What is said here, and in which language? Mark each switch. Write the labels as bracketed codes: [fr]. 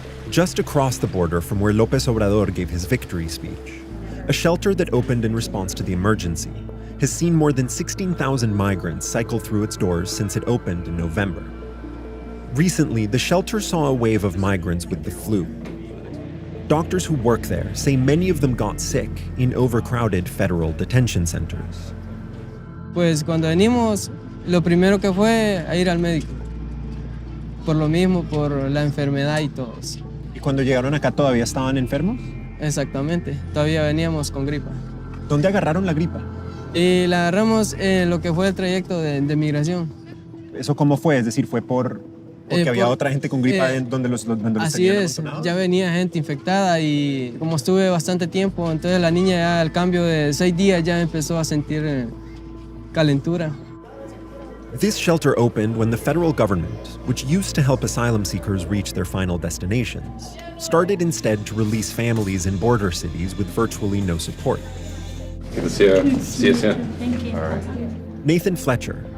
[en] Just across the border from where López Obrador gave his victory speech, a shelter that opened in response to the emergency has seen more than 16,000 migrants cycle through its doors since it opened in November. Recently, the shelter saw a wave of migrants with the flu. Doctors who work there say many of them got sick in overcrowded federal detention centers. [es] Pues cuando venimos, lo primero que fue a ir al médico. Por lo mismo, por la enfermedad y todo. ¿Y cuando llegaron acá todavía estaban enfermos? Exactamente, todavía veníamos con gripa. ¿Dónde agarraron la gripa? Y la agarramos en lo que fue el trayecto de migración. ¿Eso cómo fue? Es decir, ¿fue porque había otra gente con gripa donde los así es, ya venía gente infectada y como estuve bastante tiempo, entonces la niña ya al cambio de 6 días ya empezó a sentir calentura. [en] This shelter opened when the federal government, which used to help asylum seekers reach their final destinations, started instead to release families in border cities with virtually no support. Good to see you. See you soon. Thank you. All right. Nathan Fletcher,